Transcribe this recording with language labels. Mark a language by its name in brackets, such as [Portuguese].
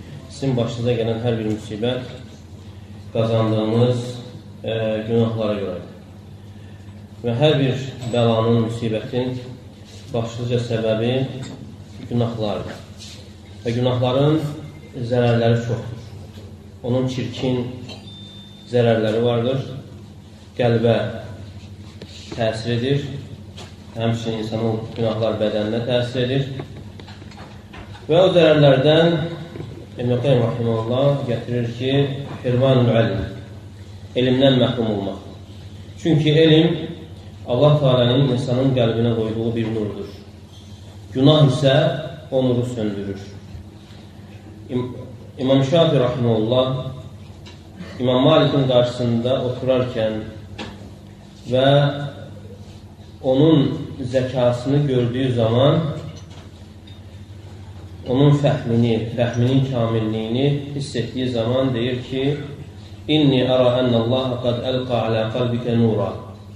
[Azerbaijani] Sizin başınıza gelen her bir musibet kazandığınız günahlara görədir. Və hər bir bəlanın, müsibətin başlıca səbəbi günahlardır. Və günahların zərərləri çoxdur. Onun çirkin zərərləri vardır. Qəlbə təsir edir. Həmçinin insanın günahlar bədəninə təsir edir. Və o zərərlərdən İbn-i Qayyim Rahimullah gətirir ki, hirmanul ilm, elmdən məhrum olmaq. Çünki elm Allah Teala'nın insanın qəlbinə qoyduğu bir nurdur. Günah isə o nuru söndürür. İmam Şafi Rahimullah İmam Malik'in qarşısında oturarkən və onun zəkasını gördüyü zaman onun fəhminin kamilliyini hiss etdiyi zaman deyir ki: [Arabic] "İnni ara ennallaha qad alqa ala qalbika nura."